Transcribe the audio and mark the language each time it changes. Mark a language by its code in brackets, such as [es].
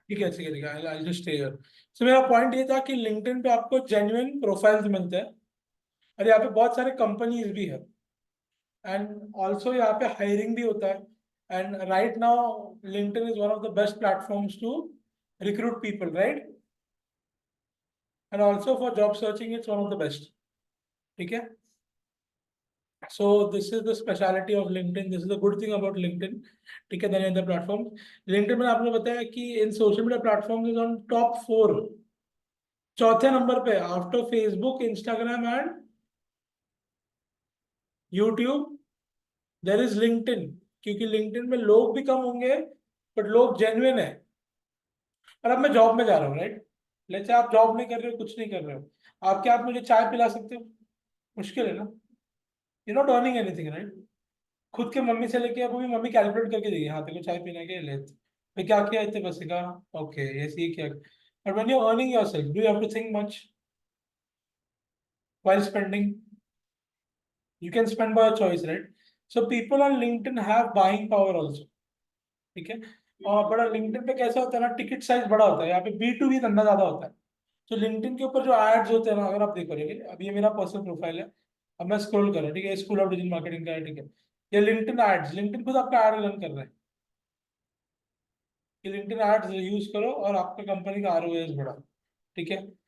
[hi] ठीक है ठीक है ठीक है, [en] I'll just stay here. So [hi] मेरा पॉइंट ये था कि लिंक्डइन पे आपको जेन्युइन प्रोफाइल्स मिलते हैं, और यहाँ पे बहुत सारे कंपनीज भी है, [en] and also [hi] यहाँ पे हायरिंग भी होता है। [en] and [hi] right [en] now LinkedIn is one of the best platforms to recruit people, right, and also for job searching it's one of the best, [hi] ठीक है। [en] So this is the speciality of LinkedIn. This is the good thing about LinkedIn. [hi] ठीक है, [en] Then other platform. [hi] LinkedIn में आपने बताया कि [en] इन social media platform is on top 4, [hi] चौथे number पे [en] After Facebook, Instagram and YouTube there is LinkedIn. [hi] क्योंकि LinkedIn में लोग भी कम होंगे बट लोग जेन्युइन है। और अब मैं जॉब में जा रहा हूँ, राइट, [en] let's say [hi] आप जॉब नहीं कर रहे हो, कुछ नहीं कर रहे हो, आप क्या आप मुझे चाय पिला सकते हो? मुश्किल है ना, [en] You not earning anything, right. [hi] खुद के मम्मी से लेके अब भी मम्मी कैलकुलेट करके देगी, हाँ तेरे को चाय पीने के लिए भाई क्या किया इतने पैसे का, [en] okay [hi] ऐसे ही किया। [en] But when you earning yourself do you have to think much while spending? You can spend by your choice, right? So people on LinkedIn have buying power also, [hi] ठीक है। और बड़ा लिंक्डइन पे कैसा होता है ना, टिकट साइज बड़ा होता है, यहाँ पे B2B धंधा ज्यादा होता है। तो लिंक्डइन के ऊपर जो एड्स होते हैं ना, अगर आप देखोगे, अब ये मेरा पर्सनल प्रोफाइल है, अब मैं स्क्रॉल कर रहा हूँ, ठीक है, स्कूल ऑफ डिजिटल मार्केटिंग का है, ठीक है, ये लिंक्डइन एड्स, लिंक्डइन खुद आपका एड रन कर रहा है कि लिंक्डइन एड्स यूज करो और आपका कंपनी का ROAS बढ़ा, ठीक है।